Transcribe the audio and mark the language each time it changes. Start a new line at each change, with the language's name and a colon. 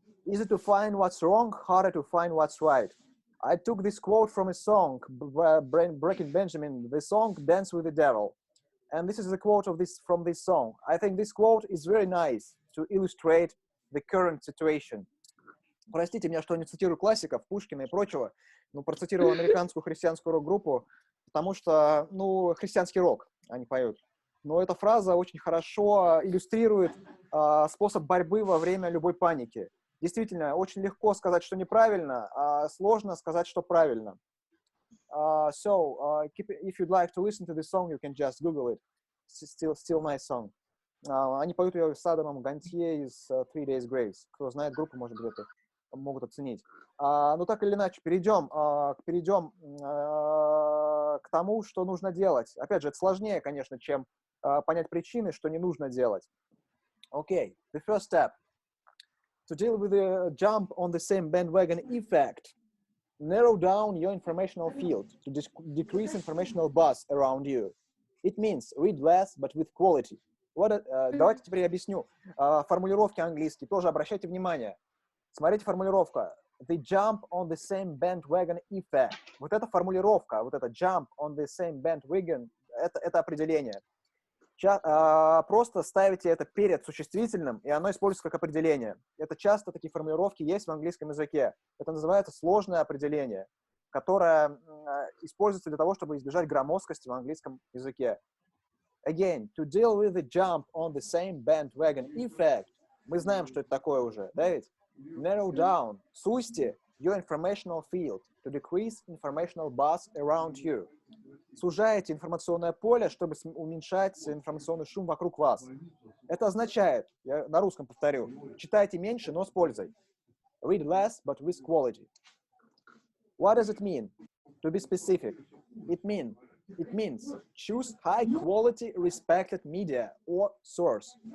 English: Easy to find what's wrong, harder to find what's right. I took this quote from a song, Breaking Benjamin, the song Dance with the Devil. And this is the quote of from this song. I think this quote is very nice to illustrate the current situation.
Russian: Простите меня, что не цитирую классиков, Пушкина и прочего, но процитировал американскую христианскую рок-группу, потому что, ну, христианский рок они поют. Но эта фраза очень хорошо иллюстрирует способ борьбы во время любой паники. Действительно, очень легко сказать, что неправильно, а сложно сказать, что правильно.
English: If you'd like to listen to this song, you can just Google it. Still nice song.
Russian: Они поют ее с Адамом Гантье из 3 Days Grace. Кто знает группу, может быть, это могут оценить. Но так или иначе, перейдем к тому, что нужно делать. Опять же, это сложнее, конечно, чем понять причины, что не нужно делать.
English: Okay, the first step. To deal with the jump on the same bandwagon effect, narrow down your informational field to decrease informational buzz around you. It means read less, but with quality.
Russian: Давайте теперь я объясню. Формулировки английские тоже обращайте внимание. Смотрите формулировка.
English: The jump on the same bandwagon effect.
Russian: Вот эта формулировка, вот это
English: jump on the same bandwagon,
Russian: это определение. Просто ставите это перед существительным, и оно используется как определение. Это часто такие формулировки есть в английском языке. Это называется сложное определение, которое используется для того, чтобы избежать громоздкости в английском языке.
English: Again, to deal with the jump on the same bandwagon effect.
Russian: Мы знаем, что это такое уже, да ведь?
English: Narrow down,
Russian: сузьте
English: your informational field to decrease informational buzz around you.
Russian: Сужаете информационное поле, чтобы уменьшать информационный шум вокруг вас. Это означает, я на русском повторю, читайте меньше, но с пользой.
English: Read less, but with quality. What does it mean? To be specific. It means choose high quality respected media or source.